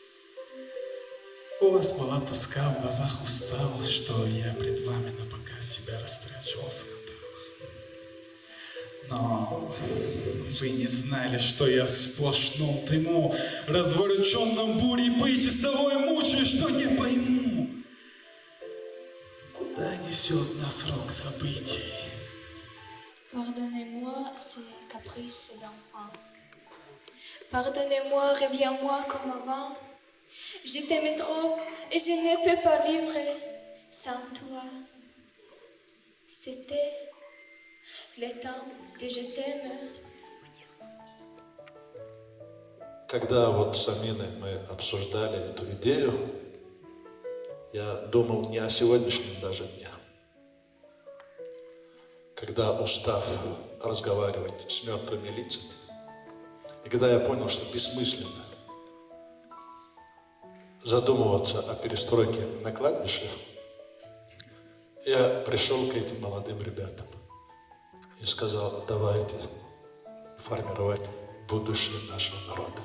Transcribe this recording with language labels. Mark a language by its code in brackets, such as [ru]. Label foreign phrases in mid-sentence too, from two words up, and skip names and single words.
[ru] У вас была тоска, в глазах усталость, что я пред вами на показ себя растрачивал в скандалах. Но вы не знали, что я в сплошном дыму, развороченном бурей быть, из того и мучаюсь, что не пойму. Куда несет нас рок событий? [fr] Pardonnez-moi ces caprices d'enfant. Pardonnez-moi, reviens-moi comme avant. Je t'aimais trop et je ne peux pas vivre sans toi. C'était le temps de je t'aime. [ru] Когда вот с Аминой мы обсуждали эту идею, я думал не о сегодняшнем даже дне. Когда, устав разговаривать с мертвыми лицами, и когда я понял, что бессмысленно задумываться о перестройке на кладбище, я пришел к этим молодым ребятам и сказал, давайте формировать будущее нашего народа.